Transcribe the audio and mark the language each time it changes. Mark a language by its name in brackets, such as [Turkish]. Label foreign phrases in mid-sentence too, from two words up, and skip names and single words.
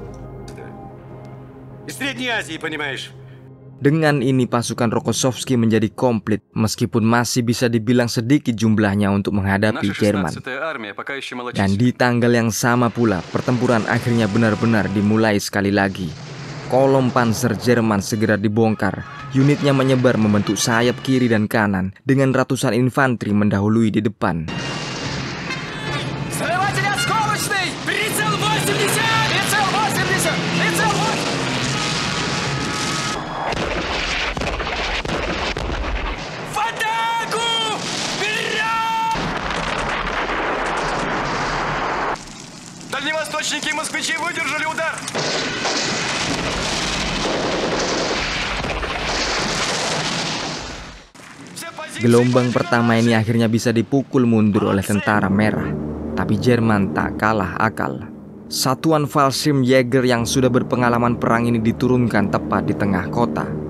[Indonesian] Dengan ini pasukan Rokossovski menjadi komplit meskipun masih bisa dibilang sedikit jumlahnya untuk menghadapi Jerman. Dan di tanggal yang sama pula pertempuran akhirnya benar-benar dimulai sekali lagi. Kolom panzer Jerman segera dibongkar. Unitnya menyebar membentuk sayap kiri dan kanan dengan ratusan infanteri mendahului di depan. [Russian] Дальневосточники и москвичи выдержали удар! [Indonesian] Gelombang pertama ini akhirnya bisa dipukul mundur oleh tentara merah. Tapi Jerman tak kalah akal. Satuan Fallschirmjäger yang sudah berpengalaman perang ini diturunkan tepat di tengah kota.